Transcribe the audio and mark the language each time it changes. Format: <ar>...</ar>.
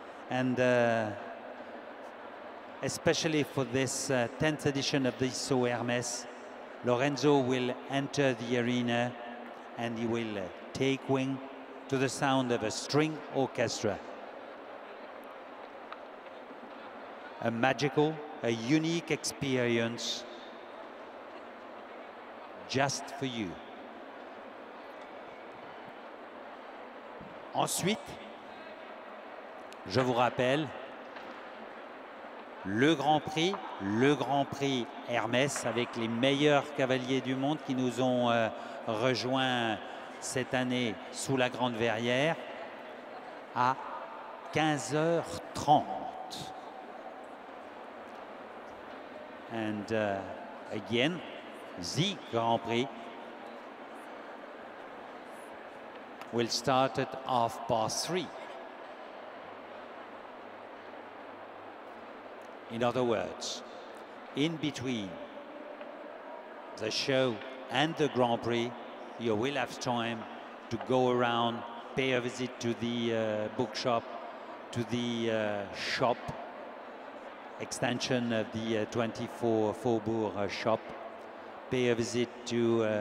<en>And especially for this 10th edition of the Saut Hermès, Lorenzo will enter the arena and he will take wing to the sound of a string orchestra. A magical, a unique experience just for you.</en> <fr>Ensuite, je vous rappelle le Grand Prix Hermès avec les meilleurs cavaliers du monde qui nous ont rejoints cette année sous la Grande Verrière à 15h30.</fr> <en>And again, the Grand Prix will start at 3:30. In other words, in between the show and the Grand Prix, you will have time to go around, pay a visit to the bookshop, to the shop, extension of the 24 Faubourg shop, pay a visit to</en>